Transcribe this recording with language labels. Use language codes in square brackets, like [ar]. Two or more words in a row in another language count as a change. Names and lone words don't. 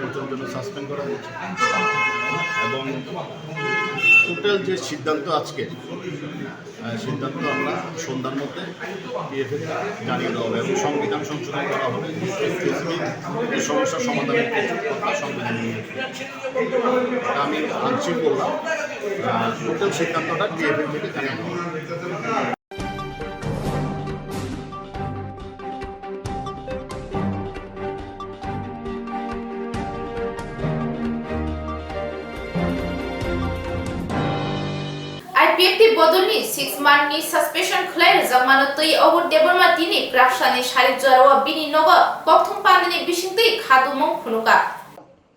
[bn] বছরের জন্য সাসপেন্ড করা হয়েছে এবং টোটাল যে সিদ্ধান্ত আজকে সিদ্ধান্ত আমরা সন্ধ্যার মধ্যে ডিএফএ জানিয়ে দেওয়া হবে এবং সংবিধান সংশোধন করা হবে এই সমস্যার সমাধানের কিছু কথা সংবিধানে আমি আংশিক বললাম টোটাল সিদ্ধান্তটা ডিএফএ থেকে জানিয়ে দেওয়া হবে [trp] IPFT bodolni 6 month ni suspension khlai jamano tui ogur deborma tini prakshani sharik jarawa bini nogo Koktwma ni bisingtui khadumong phunuka